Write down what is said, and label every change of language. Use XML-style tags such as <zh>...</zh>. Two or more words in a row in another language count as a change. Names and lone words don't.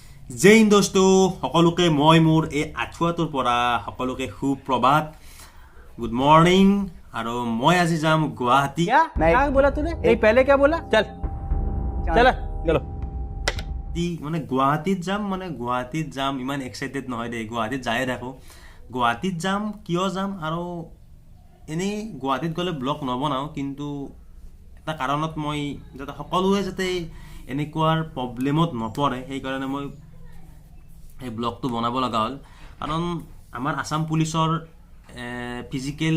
<as>জয় হিন্দ দোস্তো সকলোকে মই মোৰ এই আঠুৱাটোৰ পৰা সকলোকে সুপ্ৰভাত</as> <en>good morning</en> <as>আৰু মই আজি যাম গুৱাহাটী</as> <hi>क्या क्या बोला तूने नहीं पहले क्या बोला चल चला चलो</hi> <as>মানে গুৱাহাটীত যাম ইমান এক্সাইটেড নহয় দেই গুৱাহাটীত যায়ে থাকো গুৱাহাটীত যাম কিয় যাম আৰু এনেই গুৱাহাটীত গ'লে ব্লগ নবনাওঁ কিন্তু এটা কাৰণত মই যাতে সকলোৱে যাতে এনেকুৱাৰ প্ৰব্লেমত নপৰে সেইকাৰণে মই এই ব্লগটো বনাব লগা হ'ল কাৰণ আমাৰ আসাম পুলিচৰ ফিজিকেল</as>